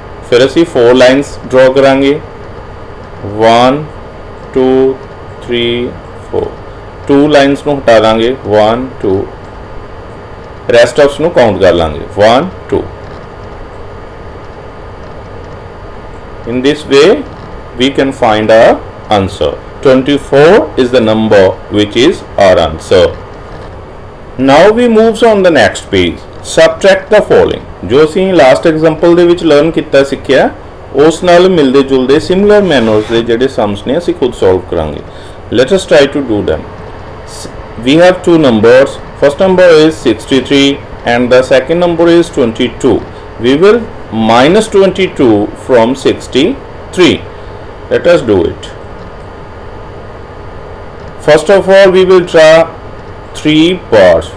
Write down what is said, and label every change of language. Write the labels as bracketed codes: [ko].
[pa] ਫਿਰ ਅਸੀਂ 4 ਲਾਈਨਸ ਡਰਾ ਕਰਾਂਗੇ 1 2 3 4 2 ਲਾਈਨਸ ਨੂੰ ਹਟਾ ਦਾਂਗੇ 1 2 ਰੈਸਟ ਆਫਸ ਨੂੰ ਕਾਊਂਟ ਕਰ ਲਾਂਗੇ 1 2 [en] in this way we can find our answer. 24 is the number which is our answer. Now we moves on the next page. Subtract the following. [pa] जो ਅਸੀਂ last example ਦੇ ਵਿੱਚ learn ਕੀਤਾ ਸਿੱਖਿਆ ਉਸ ਨਾਲ ਮਿਲਦੇ ਜੁਲਦੇ similar manners ਦੇ ਜਿਹੜੇ sums ਨੇ ਅਸੀਂ ਖੁਦ solve ਕਰਾਂਗੇ. [en] Let us try to do them. We have two numbers. First number is 63 and the second number is 22. We will minus 22 from 63. Let us do it. First of all, we will draw 3 bars.